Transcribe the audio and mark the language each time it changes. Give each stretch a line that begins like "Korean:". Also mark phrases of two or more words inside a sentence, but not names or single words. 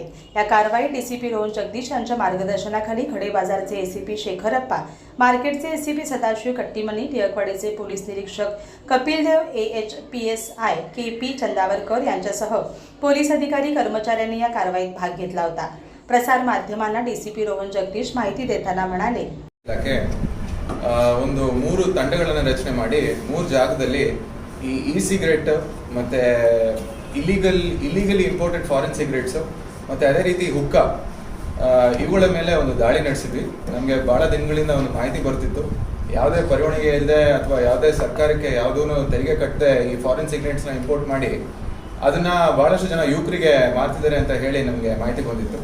Marathi: या कारवाईत डीसीपी रोहन जगदीश यांच्या मार्गदर्शनाखाली खडे बाजारचे एसीपी शेखरप्पा, मार्केटचे एसीपी सदाशिव कट्टीमनी, टिळकवाडीचे पोलीस निरीक्षक कपिलदेव AH PSI KP चंदावरकर यांच्यासह पोलीस अधिकारी कर्मचाऱ्यांनी या कारवाईत भाग घेतला होता। प्रसार माध्यमांना डीसीपी रोहन जगदीश माहिती देताना म्हणाले,
Kannada: ಒಂದು 3 ತಂಡಗಳನ್ನು ರಚನೆ ಮಾಡಿ 3 ಜಾಗದಲ್ಲಿ ಈ ಸಿಗರೇಟ್ ಮತ್ತೆ ಇಲ್ಲಿಗಲಿ
English: imported foreign cigarettes
Kannada: ಮತ್ತೆ ಅದೇ ರೀತಿ ಹುಕ್ಕಾ ಇವುಗಳ ಮೇಲೆ ಒಂದು ದಾಳಿ ನಡೆಸಿದ್ವಿ। ನಮಗೆ ಬಹಳ ದಿನಗಳಿಂದ ಒಂದು ಮಾಹಿತಿ ಬರ್ತಿತ್ತು, ಯಾವುದೇ ಪರವಾನಗಿ ಇಲ್ಲದೆ ಅಥವಾ ಯಾವುದೇ ಸರ್ಕಾರಕ್ಕೆ ಯಾವುದೂ ತೆರಿಗೆ ಕಟ್ಟದೆ ಈ
English: foreign cigarettes import
Kannada: ಮಾಡಿ ಅದನ್ನ ಬಹಳಷ್ಟು ಜನ ಯುವಕರಿಗೆ ಮಾರ್ತಿದ್ದಾರೆ ಅಂತ ಹೇಳಿ ನಮಗೆ ಮಾಹಿತಿ ಬಂದಿತ್ತು।